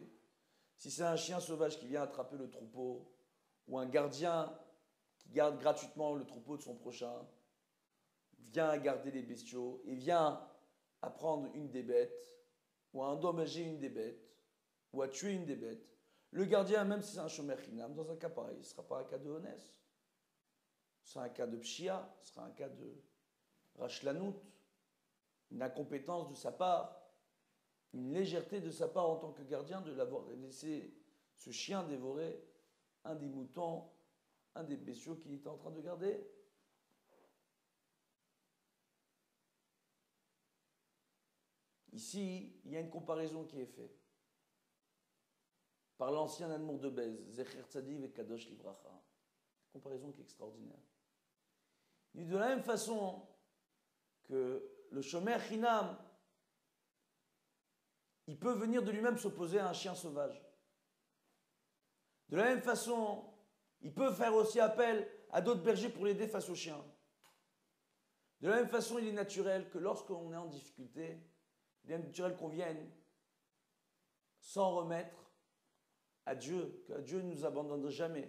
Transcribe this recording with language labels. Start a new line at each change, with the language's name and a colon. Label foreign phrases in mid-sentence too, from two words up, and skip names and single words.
French: Si c'est un chien sauvage qui vient attraper le troupeau, ou un gardien qui garde gratuitement le troupeau de son prochain, vient à garder les bestiaux et vient à prendre une des bêtes, ou à endommager une des bêtes, ou à tuer une des bêtes, le gardien, même si c'est un
Hebrew: שומר חינם,
French: dans un cas pareil, ce ne sera pas un cas de honès, ce sera un cas de pshia, ce sera un cas de rachlanout, une incompétence de sa part, une légèreté de sa part en tant que gardien de l'avoir laissé ce chien dévorer un des moutons, un des bestiaux qu'il était en train de garder. Ici, il y a une comparaison qui est faite par l'ancien Admour de Bez,
Hebrew: זכר צדיק וקדוש לברכה.
French: Comparaison qui est extraordinaire. Il dit de la même façon que le
Hebrew: שומר חינם,
French: il peut venir de lui-même s'opposer à un chien sauvage. De la même façon Il peut faire aussi appel à d'autres bergers pour l'aider face aux chiens. De la même façon, il est naturel que lorsqu'on est en difficulté, il est naturel qu'on vienne s'en remettre à Dieu, que Dieu ne nous abandonne jamais.